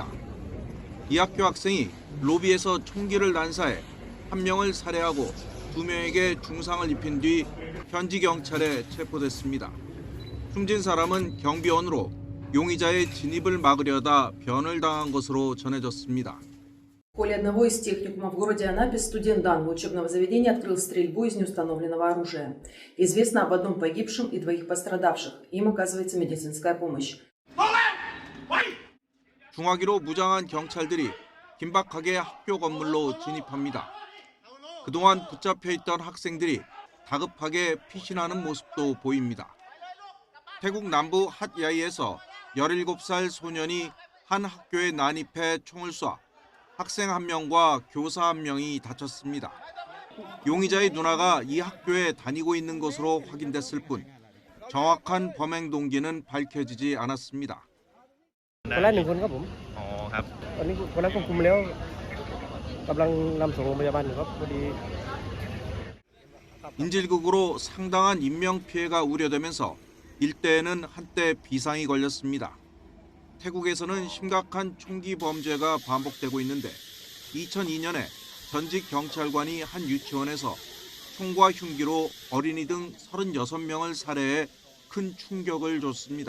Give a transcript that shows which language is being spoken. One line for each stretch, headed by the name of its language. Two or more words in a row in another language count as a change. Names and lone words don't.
Korean: 이 학교 학생이 로비에서 총기를 난사해 1명을 살해하고 2명에게 중상을 입힌 뒤 현지 경찰에 체포됐습니다. 숨진 사람은 경비원으로 용의자의 진입을 막으려다 변을 당한 것으로 전해졌습니다.
Russian: В холле одного из техникумов в городе Анапе студент данного учебного заведения открыл стрельбу из неустановленного оружия. Известно об одном погибшем и 2 пострадавших. Им оказывается медицинская помощь.
Korean: 중화기로 무장한 경찰들이 긴박하게 학교 건물로 진입합니다. 그동안 붙잡혀 있던 학생들이 다급하게 피신하는 모습도 보입니다. 태국 남부 핫야이에서 17살 소년이 한 학교에 난입해 총을 쏴 학생 1명과 교사 1명이 다쳤습니다. 용의자의 누나가 이 학교에 다니고 있는 것으로 확인됐을 뿐 정확한 범행 동기는 밝혀지지 않았습니다.
Thai: คนแรก1 คนครับผมอ๋อครับตอนนี้คนนั้นควบคุมแล้วกำลังนำส่งโรงพยาบาลอยู่ครับพอดี
Korean: 인질극으로 상당한 인명피해가 우려되면서 일대에는 한때 비상이 걸렸습니다. 태국에서는 심각한 총기 범죄가 반복되고 있는데 2002년에 전직 경찰관이 한 유치원에서 총과 흉기로 어린이 등 36명을 살해해 큰 충격을 줬습니다.